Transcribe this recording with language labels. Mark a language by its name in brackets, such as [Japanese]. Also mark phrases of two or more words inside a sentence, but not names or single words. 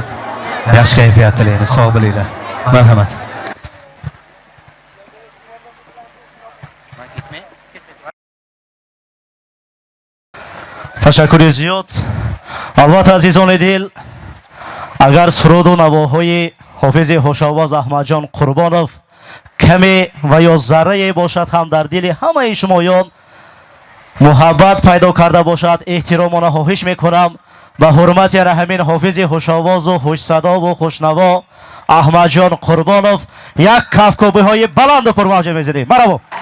[Uzbek] Yaxshi kayfiyat tilaymiz. Sog' bo'linglar. Marhamat. Tashakkuri ziyod. [Tajik] Albatta azizon dil, agar surud و نواهای حافظ هوش‌آواز احمدجان قربانov کمی و یا ذره باشد هم در دل همه شمایان محبت پیدا کرده باشد احترامانه خواهش میکنم به حرمت همین حافظ هوش‌آواز و خوش صدا و خوشنوا احمدجان قربانov یک کفکوبی های بلند و پرموج میزنیم. مرحبا.